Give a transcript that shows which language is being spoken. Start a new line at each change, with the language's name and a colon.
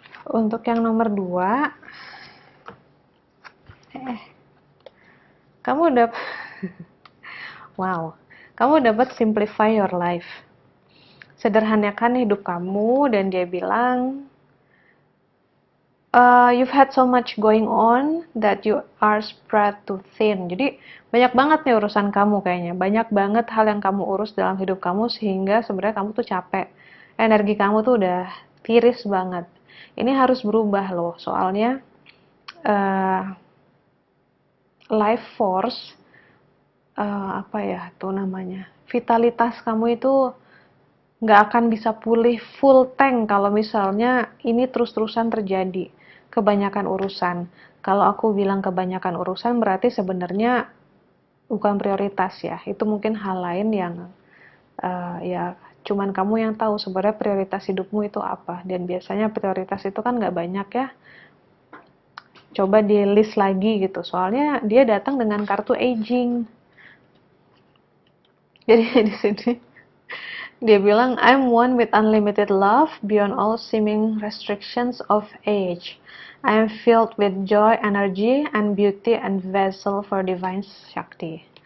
Indonesian: Untuk yang nomor 2, kamu udah wow, kamu dapat
English: simplify your life.
Indonesian: Sederhanakan hidup kamu, dan dia bilang
English: you've had so much going on that you are spread too thin.
Indonesian: Jadi banyak banget nih urusan kamu kayaknya. Banyak banget hal yang kamu urus dalam hidup kamu sehingga sebenarnya kamu tuh capek. Energi kamu tuh udah tiris banget. Ini harus berubah loh. Soalnya life force apa ya tuh namanya, vitalitas kamu itu nggak akan bisa pulih full tank kalau misalnya ini terus-terusan terjadi. Kebanyakan urusan. Kalau aku bilang kebanyakan urusan berarti sebenarnya bukan prioritas ya. Itu mungkin hal lain yang ya cuman kamu yang tahu sebenarnya prioritas hidupmu itu apa. Dan biasanya prioritas itu kan nggak banyak ya. Coba di list lagi gitu. Soalnya dia datang dengan kartu aging. Jadi di sini dia bilang,
English: I'm one with unlimited love beyond all seeming restrictions of age. I am filled with joy, energy, and beauty, and vessel for divine Shakti.